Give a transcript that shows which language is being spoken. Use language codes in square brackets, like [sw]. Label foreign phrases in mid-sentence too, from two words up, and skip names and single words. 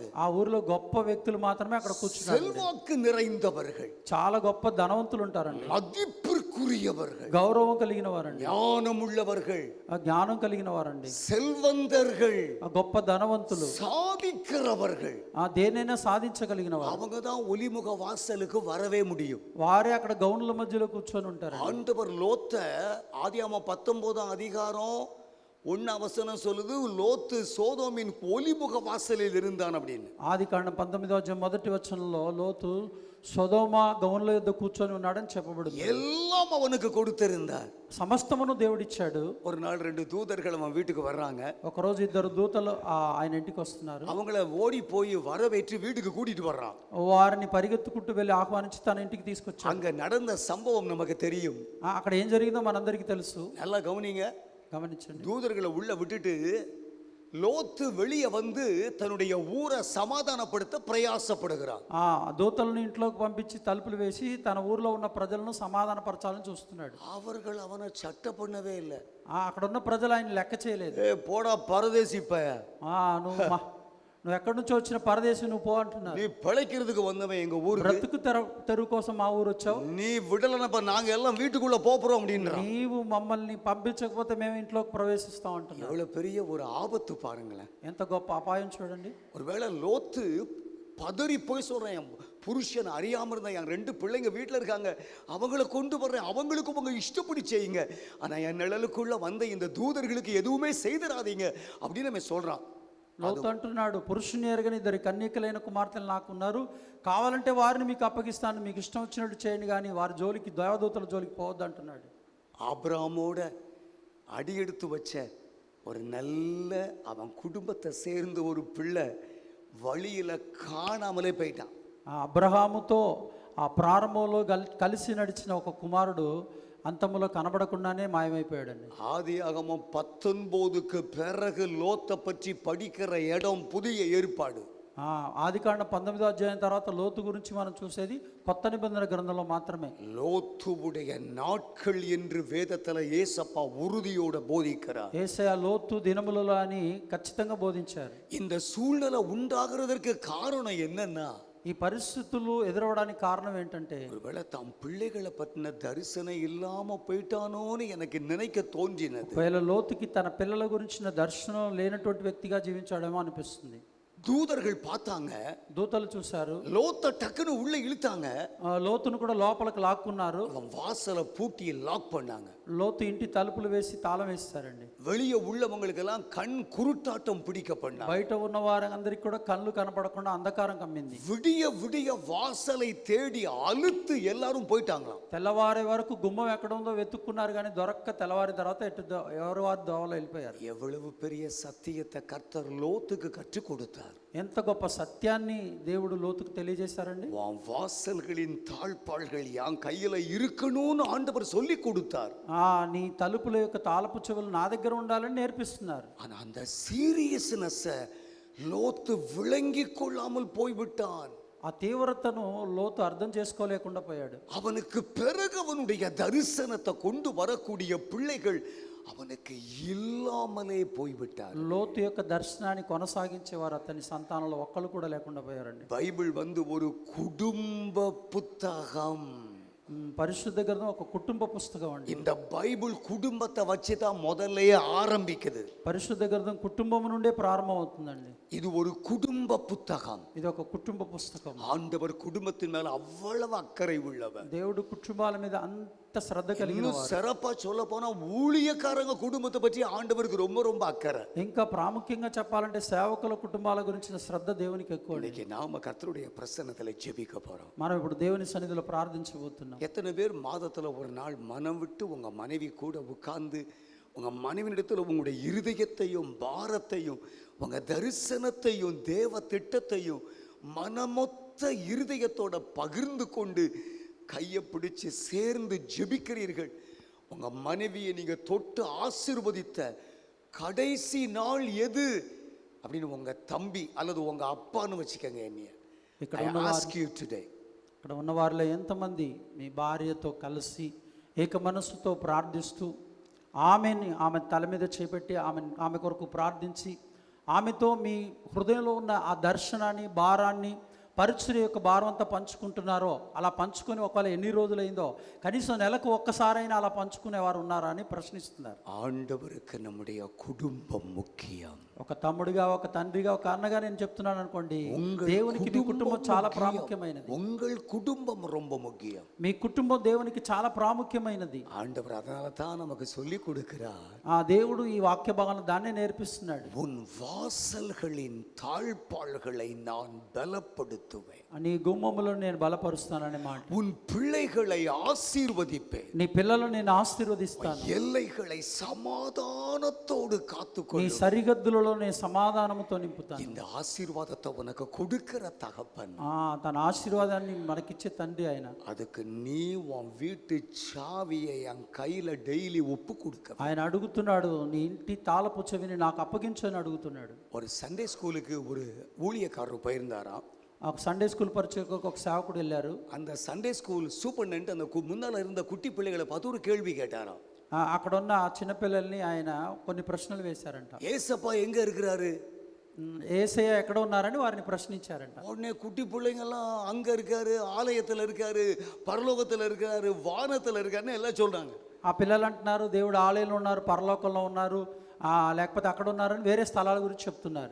[te] ఆ ఊరిలో గొప్ప వ్యక్తులు మాత్రమే అక్కడ కూర్చున్నారు. [ta] செல்வாக்கு நிறைந்தவர்கள், [te] చాలా గొప్ప ధనవంతులు ఉంటారండి, [ta] மதிப்பிற்குரியவர்கள், [te] గౌరవం కలిగిన వారండి, [ta] ஞானம் உள்ளவர்கள், [te] జ్ఞానం కలిగిన వారండి, [ta] செல்வந்தர்கள், [te] గొప్ప ధనవంతులు, [ta] சாதிக்கிறவர்கள், [te] దేనైనా సాధించగలిగిన వారు, [ta] அவங்க தான் ஒலிமுக வாசலுக்கு வரவே முடியும். [te] వారే అక్కడ గౌనుల మధ్యలో కూర్చొని ఉంటారు. [ta] ஆண்டவர் லோத்த ஆதியாகமம் 19 அதிகாரம் வசனம் சொல்லுது, லோத்து சோதோமின் ஒலிமுக வாசலில் இருந்தான் அப்படின்னு. [te] ఆదికాండం 19వ అధ్యాయం మొదటి వచనంలో లోతు సొదొమ గౌన్ల యొద్ద కూర్చొని ఉన్నాడని చెప్పబడింది. [ta] எல்லாம் அவனுக்கு கொடுத்திருந்தார். [te] సమస్తమును దేవుడిచ్చాడు. [ta] ஒரு நாள் 2 தூதர்கள் அவன் வீட்டுக்கு வர்றாங்க. [te] ఒకరోజు ఇద్దరు దూతలు ఆయన ఇంటికి వస్తున్నారు. [ta] அவங்கள ஓடி போய் வரவேற்று வீட்டுக்கு கூட்டிட்டு வர்றான். [te] వారిని పరిగెత్తుకుంటూ వెళ్ళి ఆహ్వానించి తన ఇంటికి తీసుకొచ్చాడు. [ta] அங்க நடந்த சம்பவம் நமக்கு தெரியும். [te] అక్కడ ఏం జరిగిందో మనందరికీ తెలుసు. [ta] நல்லா கவனிங்க, [te] గమనించండి. [ta] தூதர்களை உள்ள விட்டுட்டு லோத்து வெளியே வந்து தன்னுடைய ஊரை சமாதானப்படுத்த பிரயாசப்படுகிறான். [te] దూతలను ఇంట్లోకి పంపించి తలుపులు వేసి తన ఊర్లో ఉన్న ప్రజలను సమాధానపరచాలని చూస్తున్నాడు. [ta] அவர்கள் அவனை சட்ட பண்ணவே இல்லை. [te] అక్కడ ఉన్న ప్రజలు ఆయన లెక్క చేయలేదు. [ta] போடா பரதேசி ப, [te] నువ్వు ఎక్కడి నుంచి వచ్చిన పరదేశి, నువ్వు పో అంటున్నారు. [ta] நீ பிழைக்கிறதுக்கு வந்தவன் எங்க ஊருக்கு, [te] బ్రతుకు తెరువు కోసం మా ఊరు వచ్చావు, [ta] நீ விடலனப்ப நாங்க எல்லாம் வீட்டுக்குள்ள போறோம் அப்படின்றான். [te] నీవు మమ్మల్ని పంపించకపోతే మేము ఇంట్లోకి ప్రవేశిస్తాం అంటున్నావు. [ta] எவ்வளவு பெரிய ஒரு ஆபத்து பாருங்களேன். [te] ఎంత గొప్ప అపాయం చూడండి. [ta] ஒருவேளை லோத்து பதறி போய் சொல்றேன், என் புருஷன் அறியாம இருந்தா, என் 2 பிள்ளைங்க வீட்டில் இருக்காங்க, அவங்கள கொண்டு வர்றேன், அவங்களுக்கும் உங்க இஷ்டப்படி செய்யுங்க, ஆனா என் நிழலுக்குள்ள வந்த இந்த தூதர்களுக்கு எதுவுமே செய்திடாதீங்க அப்படின்னு நம்ம சொல்றான். [te] లోతు అంటున్నాడు, పురుషుని ఎరగని 2 కన్యకలైన కుమార్తెలు నాకున్నారు, కావాలంటే వారిని మీకు అప్పగిస్తాను, మీకు ఇష్టం వచ్చినట్టు చేయండి, కానీ వారి జోలికి దేవదూతల జోలికి పోవద్దు అంటున్నాడు. [ta] ஆபிரகாமோட அடியெடுத்து வச்ச ஒரு நல்ல அவன் குடும்பத்தை சேர்ந்த ஒரு பிள்ளை வழியில காணாமலே போயிட்டான். [te] అబ్రహాముతో ప్రారంభంలో కలిసి నడిచిన ఒక కుమారుడు అంతములో కనబడకుండానే మాయమైపోయాడండి. [ta] ஆதியாகமம் 19க்கு பிறகு லோத்தை பற்றி படிக்கிற இடம் புதிய ஏற்பாடு. [te] ఆదికాండం 19వ అధ్యాయం తర్వాత లోతు గురించి మనం చూసేది కొత్త నిబంధన గ్రంథంలో మాత్రమే. [ta] லோத்துவுடைய நாட்கள் என்று வேதத்துல ஏசப்பா உறுதியோட போதிக்கிறார். [te] యేసయ్య లోతు దినములలో అని ఖచ్చితంగా బోధించారు. [ta] இந்த சூழ்நிலை உண்டாகிறதற்கு காரணம் என்னன்னா, [te] ఈ పరిస్థితులు ఎదురవడానికి కారణం ఏంటంటే, [ta] ஒருவேளை தாம் பிள்ளைகளை பற்றின தரிசனம் இல்லாம போயிட்டானோன்னு எனக்கு நினைக்க தோன்றினது. [te] ఒకవేళ లోతుకి తన పిల్లల గురించిన దర్శనం లేనటువంటి వ్యక్తిగా జీవించాడేమో అనిపిస్తుంది. [ta] தூதர்கள் பார்த்தாங்க, [te] దూతలు చూశారు, [ta] லோத்தை டக்குன்னு உள்ள இழுத்தாங்க, [te] లోతును కూడా లోపలికి లాక్కున్నారు, [ta] அவன் வாசலை பூட்டி லாக் பண்ணாங்க. [te] లోతు ఇంటి తలుపులు వేసి తాళం వేస్తారండి. [ta] வெளியே உள்ளவங்களுக்கெல்லாம் கண் குருட்டாட்டம் பிடிக்க பண்ணாங்க. [te] బయట ఉన్న వారందరికీ కూడా కళ్ళు కనపడకుండా అంధకారం కమ్మింది. [ta] விடிய விடிய வாசலை தேடி அழுத்து எல்லாரும் போயிட்டாங்களாம். [te] తెల్లవారే వరకు గుమ్మం ఎక్కడ ఉందో వెతుక్కున్నారు, కానీ దొరక్క తెల్లవారి తర్వాత ఎవరు వారి దోవలో వెళ్ళిపోయారు. [ta] எவ்வளவு பெரிய சத்தியத்தை கர்த்தர் லோத்துக்கு கற்றுக் கொடுத்தார். [te] ఎంత గొప్ప సత్యాన్ని దేవుడు లోతుకు తెలియజేశారండి. [ta] வாசல்களின் தாழ்பாள்கள் என் கையில இருக்கணும்னு ஆண்டவர் சொல்லி கொடுத்தார். [te] నీ తలుపుల యొక్క తాళపు చెవులు నా దగ్గర ఉండాలని నేర్పిస్తున్నారు. [ta] ஆனா அந்த சீரியஸ்னஸ் லோத்து விளங்கி கொள்ளாமல் போய்விட்டான். [te] ఆ తీవ్రతను లోతు అర్థం చేసుకోలేకుండా పోయాడు. [ta] அவனுக்கு பிறகு அவனுடைய தரிசனத்தை கொண்டு வரக்கூடிய பிள்ளைகள் அவனுக்கு இல்லாமலே போய்விட்டார். [te] లోతు యొక్క దర్శనాన్ని కొనసాగించేవారు అతని సంతానంలో ఒక్కళ్ళు కూడా లేకుండా పోయారండి. [ta] బైబిల్ வந்து ஒரு குடும்ப புத்தகம். [te] పరిశుద్ధ గ్రంథం ఒక కుటుంబ పుస్తకం అండి. [ta] இந்த பைபிள் குடும்பத்தை வச்சு தான் முதல்ல ஆரம்பிக்குது. [te] పరిశుద్ధ గ్రంథం కుటుంబం నుండే ప్రారంభం అవుతుందండి. [ta] இது ஒரு குடும்ப புத்தகம். [te] ఇది ఒక కుటుంబ పుస్తకం. [ta] ஆண்டவர் குடும்பத்தின் மேல அவ்வளவு அக்கறை உள்ளவர். [te] దేవుడు కుటుంబాల మీద అంత శ్రద్ధ కలిగిన వాడు. [ta] சிறப்பா சொல்ல போனா ஊழியக்காரங்க குடும்பத்தை பற்றி ஆண்டவருக்கு ரொம்ப ரொம்ப அக்கறை. [te] ఇంకా ప్రాముఖ్యంగా చెప్పాలంటే సేవకుల కుటుంబాల గురించిన శ్రద్ధ దేవునికి ఎక్కువ. [ta] இன்னைக்கு நாம கர்த்தருடைய பிரசன்னத்துல ஜெபிக்க போறோம். [te] మనం ఇప్పుడు దేవుని సన్నిధిలో ప్రార్థించబోతున్నాం. [ta] எத்தனை பேர் மாதத்துல ஒரு நாள் மனம் விட்டு உங்க மனைவி கூட உட்கார்ந்து உங்க மனைவியிடத்துல உங்களுடைய இருதயத்தையும் பாரத்தையும் உங்க தரிசனத்தையும் தேவ திட்டத்தையும் மனமொத்த இருதயத்தோட பகிர்ந்து கொண்டு கையை பிடிச்சு சேர்ந்து ஜெபிக்கிறீர்கள்? உங்க மனைவியை நீங்க தொட்டு ஆசீர்வதித்த கடைசி நாள் எது அப்படின்னு உங்க தம்பி அல்லது உங்க அப்பான்னு வச்சுக்கோங்க. என்னைய [te] ఇక్కడ ఉన్న వారిలో ఎంతమంది మీ భార్యతో కలిసి ఏక మనస్సుతో ప్రార్థిస్తూ ఆమె తల మీద చేపెట్టి ఆమె కొరకు ప్రార్థించి ఆమెతో మీ హృదయంలో ఉన్న ఆ దర్శనాన్ని భారాన్ని పరిచర్య యొక్క భారం అంతా పంచుకుంటున్నారో అలా పంచుకొని ఒకవేళ ఎన్ని రోజులైందో కనీసం నెలకు ఒక్కసారైనా అలా పంచుకునేవారు ఉన్నారా అని ప్రశ్నిస్తున్నారు. [ta] ஆண்டவருக்கு நம்முடைய குடும்பம் முக்கியம். [te] ఒక తమ్ముడిగా, ఒక తండ్రిగా, ఒక అన్నగా నేను చెప్తున్నాను అనుకోండి, [ta] உங்கள் [te] దేవునికి మీ కుటుంబం చాలా [ta] முக்கியம். [te] ప్రాముఖ్యమైనది. [ta] உங்கள் குடும்பம் ரொம்ப முக்கியம். [te] మీ కుటుంబం దేవునికి చాలా ప్రాముఖ్యమైనది. [ta] ஆண்டவர் அதனால தான் நமக்கு சொல்லி கொடுக்கிறார், [te] ఆ దేవుడు ఈ వాక్య భాగంలో దాన్నే నేర్పిస్తున్నాడు. [ta] உன் வாசல்களின் தாழ்பாள்களை நான் பலப்படுத்துவேன், [te] నీ గుమ్మములో నేను బలపరుస్తాననే మాట. [ta] உன் பிள்ளைகளை ஆசீர்வதிப்பேன், [te] నీ పిల్లలను నేను ఆశీర్వదిస్తాను. [ta] எல்லைகளை சமாதானத்தோடு [te] నీ [ta] காத்துக்கொள். [te] సరిహద్దులలో నేను సమాధానముతో నింపుతాను. [ta] இந்த ஆசீர்வாதத்தை உனக்கு கொடுக்கிற தகப்பன், [te] తన ఆశీర్వాదాన్ని మనకిచ్చే తండ్రి ఆయన. [ta] அதுக்கு நீ உன் வீட்டு சாவியை என் கையில டெய்லி ஒப்பு கொடுக்க. [te] ఆయన అడుగుతున్నాడు, నీ ఇంటి తాళపు చెవిని నాకు అప్పగించని అడుగుతున్నాడు. [ta] ஒரு [en] Sunday school [ta] ஒரு ஊழியக்காரர் போயிருந்தாராம். [te] ఒక [en] Sunday school [te] పరిచయకు ఒక సేవకుడు వెళ్ళారు. [ta] அந்த [en] Sunday school superintendent [ta] அந்த முன்னால இருந்த குட்டி பிள்ளைகளை பார்த்து ஒரு கேள்வி கேட்டாராம். [te] అక్కడ ఉన్న చిన్నపిల్లల్ని ఆయన కొన్ని ప్రశ్నలు వేశారంట. [ta] ஏசப்பா எங்க இருக்கிறாரு? [te] యేసయ్య ఎక్కడ ఉన్నారని వారిని ప్రశ్నించారంట. [ta] உடனே குட்டி பிள்ளைங்கெல்லாம் அங்க இருக்காரு, ஆலயத்துல இருக்காரு, பரலோகத்துல இருக்காரு, வானத்துல இருக்காருன்னு எல்லாம் சொல்றாங்க. [te] ఆ పిల్లలు అంటున్నారు దేవుడు ఆలయంలో ఉన్నారు, పరలోకంలో ఉన్నారు, లేకపోతే అక్కడ ఉన్నారని వేరే స్థలాల గురించి చెప్తున్నారు.